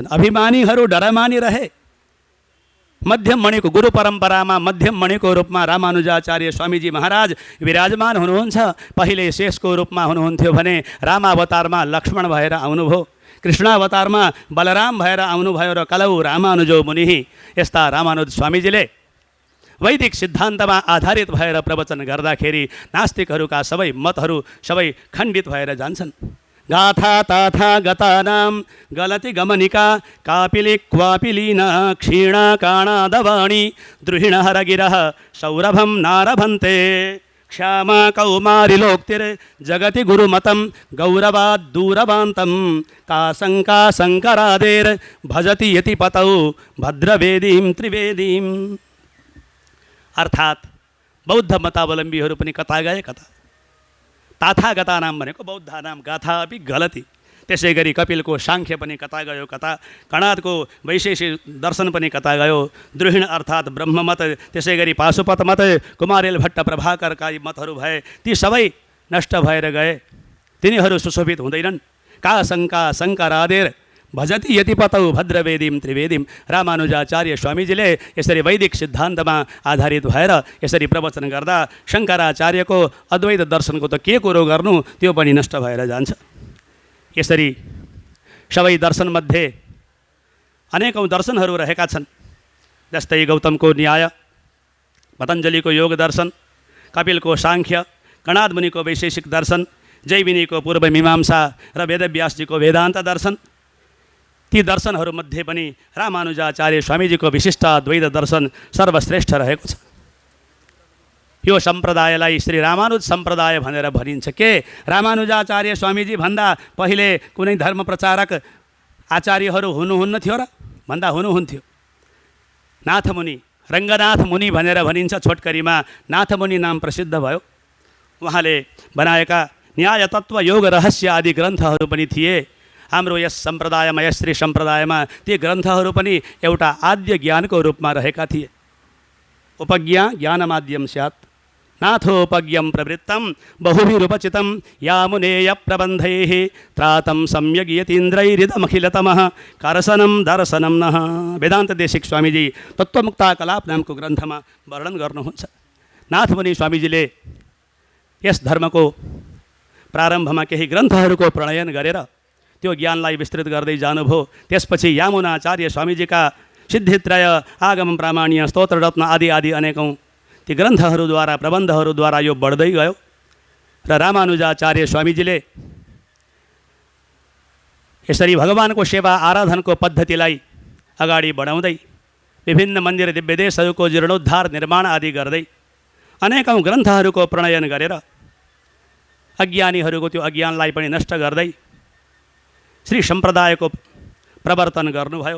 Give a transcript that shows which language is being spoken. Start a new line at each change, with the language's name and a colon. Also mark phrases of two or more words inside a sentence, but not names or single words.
Nepali: अभिमानीहरू डरमानी रहे। मध्यम मणिको गुरु परम्परामा मध्यम मणिको रूपमा रामानुजाचार्य स्वामीजी महाराज विराजमान हुनुहुन्छ। पहिले शेषको रूपमा हुनुहुन्थ्यो भने रामावतारमा लक्ष्मण भएर आउनुभयो, कृष्णावतारमा बलराम भएर आउनुभयो र
Sanskrit: कलौ रामानुजो मुनिः।
Nepali: यस्ता रामानुज स्वामीजीले वैदिक सिद्धान्तमा आधारित भएर प्रवचन गर्दाखेरि नास्तिकहरूका सबै मतहरू सबै खण्डित भएर जान्छन्।
Sanskrit: गाथा ताथा गतानां गलति गमनिका कापिली क्वापिलीन क्षीणा काणादवाणी द्रुहिण हरगिरः सौरभं नारभन्ते क्षमा कौमारिलोक्तिर्जगति गुरुमतं गौरवाद् दूरवान्तं काशंका शङ्करादेर् भजति यतिपतौ भद्रवेदीं त्रिवेदीम्।
Nepali: अर्थात् बौद्ध मतावलम्बीहरू पनि कता गए कता।
Sanskrit: ताथागता नाम भनेको बौद्धानाम, गाथा अपि गलती।
Nepali: त्यसै गरी कपिलको साङ्ख्य पनि कता गयो कता, कणादको वैशेषिक दर्शन पनि कता गयो, द्रुहिण अर्थात् ब्रह्ममत, त्यसै गरी पाशुपत मत, कुमारेल भट्ट प्रभाकरका मतहरू भए, ती सबै नष्ट भएर गए, तिनीहरू सुशोभित हुँदैनन्।
Sanskrit: का शङ्का शङ्करादेर भजति यतिपतौ भद्रवेदीं त्रिवेदीं।
Nepali: रामानुजाचार्य स्वामीजीले यसरी वैदिक सिद्धान्तमा आधारित भएर यसरी प्रवचन गर्दा शङ्कराचार्यको अद्वैत दर्शनको त के कुरो गर्नु, त्यो पनि नष्ट भएर जान्छ। यसरी सबै दर्शनमध्ये अनेकौँ दर्शनहरू रहेका छन्। जस्तै गौतमको न्याय, पतञ्जलिको योग दर्शन, कपिलको साङ्ख्य, कणाद मुनिको वैशेषिक दर्शन, जैमिनीको पूर्व मीमांसा र वेदव्यासजीको वेदान्त दर्शन। ती दर्शनहरूमध्ये पनि रामानुजाचार्य स्वामीजीको विशिष्ट द्वैत दर्शन सर्वश्रेष्ठ रहेको छ। यो सम्प्रदायलाई श्री रामानुज सम्प्रदाय भनेर भनिन्छ। के रामानुजाचार्य स्वामीजी भन्दा पहिले कुनै धर्म प्रचारक आचार्यहरू हुनुहुन्न थियो र? भन्दा हुनुहुन्थ्यो। नाथमुनि, रङ्गनाथ मुनि भनेर भनिन्छ। छोटकरीमा नाथमुनि नाम प्रसिद्ध भयो। उहाँले बनाएका न्याय तत्त्व योग रहस्य आदि ग्रन्थहरू पनि थिए। हाम्रो यस सम्प्रदायमा, यस श्री सम्प्रदायमा ती ग्रन्थहरू पनि एउटा आद्य ज्ञानको रूपमा रहेका थिए।
Sanskrit: उपज्ञा ज्ञानमाद्यम स्यात् नाथोपज्ञं प्रवृत्तं बहुभिरुपचितं यामुनेय प्रबन्धैः त्रातं सम्यग् यतीन्द्रैरिदमखिलतमः करसनं दर्शनं नः।
Nepali: वेदान्त देशिक स्वामीजी तत्त्वमुक्ता कलाप नामको ग्रन्थमा वर्णन गर्नुहुन्छ। नाथमुनि स्वामीजीले यस धर्मको प्रारम्भमा केही ग्रन्थहरूको प्रणयन गरेर त्यो ज्ञानलाई विस्तृत गर्दै जानुभयो। त्यसपछि यामुनाचार्य स्वामीजीका सिद्धित्रय, आगम प्रामाण्य, स्तोत्र रत्न आदि आदि अनेकौँ ती ग्रन्थहरूद्वारा, प्रबन्धहरूद्वारा यो बढ्दै गयो। र रामानुजाचार्य स्वामीजीले यसरी भगवानको सेवा आराधनको पद्धतिलाई अगाडि बढाउँदै विभिन्न मन्दिर दिव्यदेशहरूको जीर्णोद्धार निर्माण आदि गर्दै अनेकौँ ग्रन्थहरूको प्रणयन गरेर अज्ञानीहरूको त्यो अज्ञानलाई पनि नष्ट गर्दै श्री सम्प्रदायको प्रवर्तन गर्नुभयो।